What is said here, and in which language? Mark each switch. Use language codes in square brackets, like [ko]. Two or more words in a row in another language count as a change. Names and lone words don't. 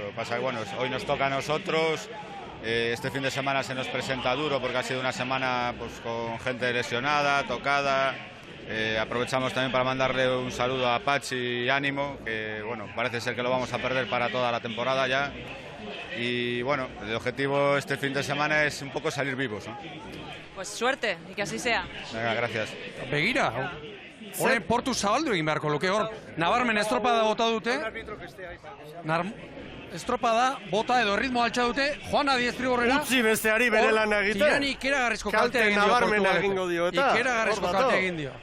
[es] Lo que pasa es que bueno, hoy nos toca a nosotros, este fin de semana se nos presenta duro porque ha sido una semana pues, con gente lesionada, tocada. Aprovechamos también para mandarle un saludo a Pachi y Ánimo, que bueno, parece ser que lo vamos a perder para toda la temporada ya. Y bueno, el objetivo este fin de semana es un poco salir vivos, ¿no? Pues suerte y que así sea. Venga, gracias. [eu] Begira, orain Portu zabaldu egin beharko luke hor. Nabarmen estropada bota dute. Estropada bota edo ritmo altxa dute. Joan adi estriborrera. Utzi besteari bere lan egiten. Tirani ikeragarrizko kalte egin dio Portugaletek. Ikeragarrizko kalte egin dio.